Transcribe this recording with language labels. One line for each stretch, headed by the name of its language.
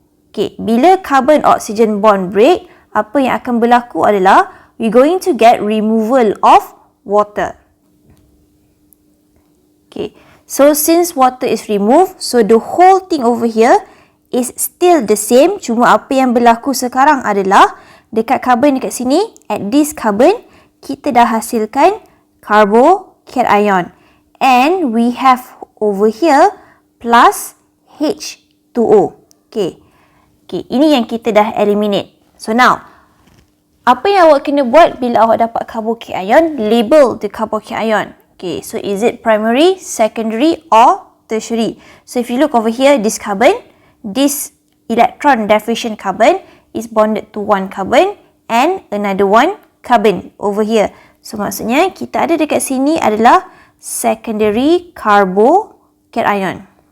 English: Okay, bila carbon-oxygen bond break, apa yang akan berlaku adalah we're going to get removal of water. Okay, so since water is removed, so the whole thing over here is still the same.
Malay: Cuma apa yang berlaku sekarang adalah dekat carbon dekat sini, at this carbon, kita dah hasilkan carbocation.
English: And we have over here plus H2O. Okay, ini yang kita dah eliminate. So now,
Malay: Apa yang awak kena buat bila awak dapat carbocation? Label the carbocation.
English: Okay, so is it primary, secondary or tertiary? So if you look over here, this carbon, this electron deficient carbon is bonded to one carbon and another one carbon over here.
Malay: So maksudnya kita ada dekat sini adalah secondary carbocation.